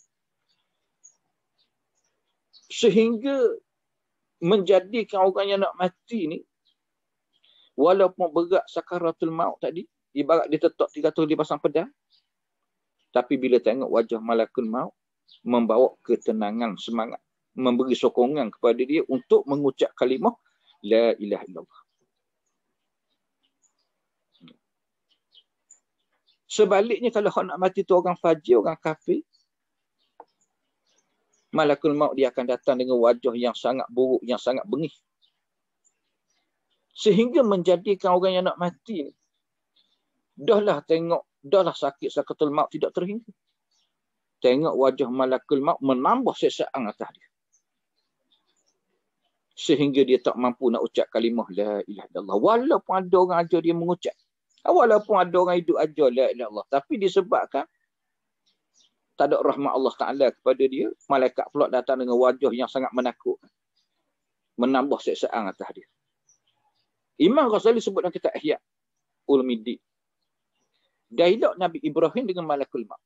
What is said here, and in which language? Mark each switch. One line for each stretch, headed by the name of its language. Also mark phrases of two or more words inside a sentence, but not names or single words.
Malay: Sehingga menjadikan orang yang nak mati ni, walaupun berat
Arabic: sakaratul maut
Malay: tadi, ibarat dia tetap 300 libasan pedang, tapi bila tengok wajah
Arabic: malakul maut,
Malay: membawa ketenangan, semangat, memberi sokongan kepada dia untuk mengucap kalimah
Arabic: La ilaha illallah.
Malay: Sebaliknya kalau nak mati tu orang fajir, orang kafir,
Arabic: Malakul maut
Malay: dia akan datang dengan wajah yang sangat buruk, yang sangat bengih. Sehingga menjadikan orang yang nak mati ni, dahlah sakit
Arabic: sakaratul maut
Malay: tidak terhingga. Tengok wajah
Arabic: malakul maut
Malay: menambah siksaan atas dia. Sehingga dia tak mampu nak ucap kalimah
Arabic: la ilaha illallah.
Malay: Walaupun ada orang ajar dia mengucap. Walaupun ada orang hidup ajar
Arabic: la ilaha illallah.
Malay: Tapi disebabkan tak ada rahmat Allah Ta'ala kepada dia, malaikat pula datang dengan wajah yang sangat menakutkan. Menambah siksaan atas dia. Imam Ghazali sebut dalam kitab Ihya Ulumuddin. Dialog Nabi Ibrahim dengan
Arabic: malakul maut.